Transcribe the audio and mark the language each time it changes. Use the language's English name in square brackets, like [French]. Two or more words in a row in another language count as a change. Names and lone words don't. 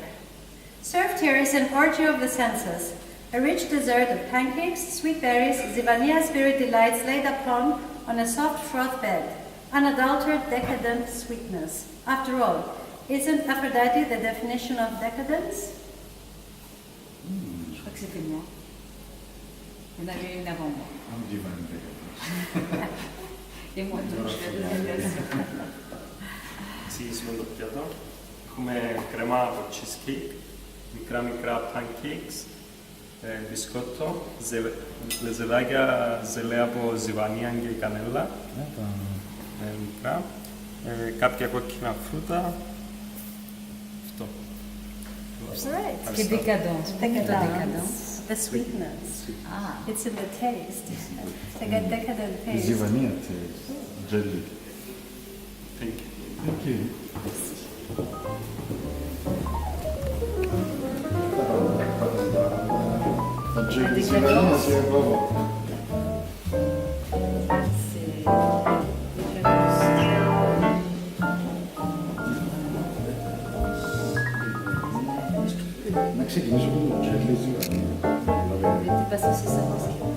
[English] Served here is an orgy of the senses, a rich dessert of pancakes, sweet berries, Zivania spirit delights laid upon on a soft froth bed, unadulterated decadent sweetness. After all, isn't Aphrodite the definition of decadence? [French] Je crois que c'était moi. Il y en avait une avant moi. Un divin decadence. Et moi donc je suis la deuxième personne. [Italian] Sì, secondo piatto. Come crema [Greek] από cheesecake, μικρά pancakes, μπισκότο, λεζεδάκια ζελέ από ζιβανία και κανέλα, μικρά, κάποια κόκκινα φρούτα. Αυτό. [English] Right. [French] Qui est décadence. [English] Decadence. The sweetness. Ah. It's in the taste. It's like a decadent taste. Zivania taste. Jelly. Thank you. Thank you. Jelly Zivania, [French] c'est vraiment. Maxime, il y a surtout jelly Zivania. T'es pas censé savoir ce qu'il y a.